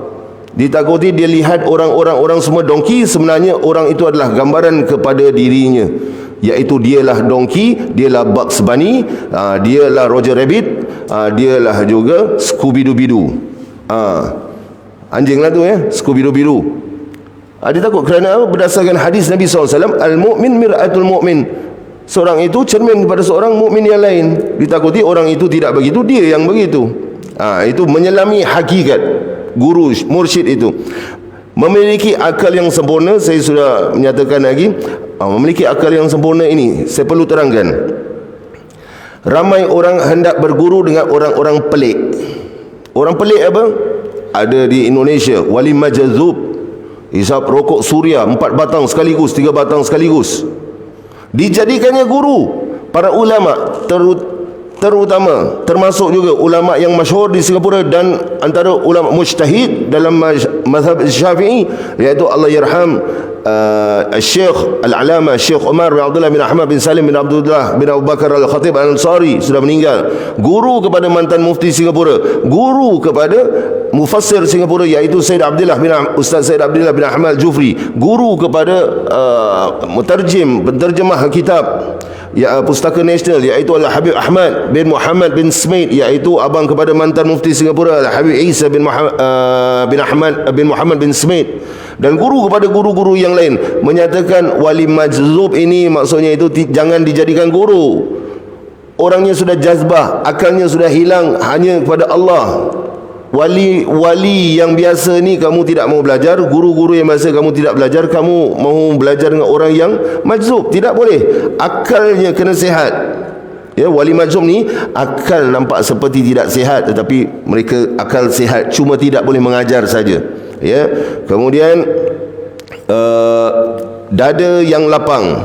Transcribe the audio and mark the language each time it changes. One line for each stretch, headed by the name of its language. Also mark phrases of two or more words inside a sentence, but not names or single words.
Malay: Ditakuti dia lihat orang semua donkey, sebenarnya orang itu adalah gambaran kepada dirinya, iaitu dialah donkey, dialah Bugs Bunny, dialah Roger Rabbit, dialah juga Scooby-Doo. Anjing lah tu ya, Scooby-Doo. Dia takut kerana apa? Berdasarkan hadis Nabi SAW,
Arabic: المؤمن مرآة المؤمن.
Malay: Seorang itu cermin kepada seorang mukmin yang lain. Ditakuti orang itu tidak begitu, dia yang begitu. Itu menyelami hakikat. Guru, mursyid itu memiliki akal yang sempurna. Saya sudah menyatakan lagi, memiliki akal yang sempurna ini saya perlu terangkan. Ramai orang hendak berguru dengan orang-orang pelik. Orang pelik apa? Ada di Indonesia, wali majazub, hisap rokok suria 4 batang sekaligus, 3 batang sekaligus, dijadikannya guru. Para ulama terutama, termasuk juga ulama yang masyhur di Singapura dan antara ulama mujtahid dalam mazhab Syafi'i, iaitu
Arabic: الله يرحم
Malay: Syekh Al-Alama Syekh Umar bin Abdullah bin Ahmad bin Salim bin Abdullah bin Abu Bakar Al-Khatib Al-Ansari, sudah meninggal. Guru kepada mantan mufti Singapura, guru kepada mufassir Singapura, iaitu Ustaz Said Abdullah bin Ahmad Jufri, guru kepada penterjemah kitab Pustaka Nasional, iaitu Al-Habib Ahmad bin Muhammad bin Smaid, iaitu abang kepada mantan mufti Singapura Al-Habib Isa bin Muhammad bin Smaid. Dan guru kepada guru-guru yang lain menyatakan wali majzub ini maksudnya itu jangan dijadikan guru. Orangnya sudah jazbah, akalnya sudah hilang hanya kepada Allah. Wali yang biasa ni kamu tidak mau belajar, guru-guru yang biasa kamu tidak belajar, kamu mau belajar dengan orang yang majzub, tidak boleh. Akalnya kena sihat. Ya, wali majzub ni akal nampak seperti tidak sihat, tetapi mereka akal sihat, cuma tidak boleh mengajar saja. Ya, kemudian dada yang lapang.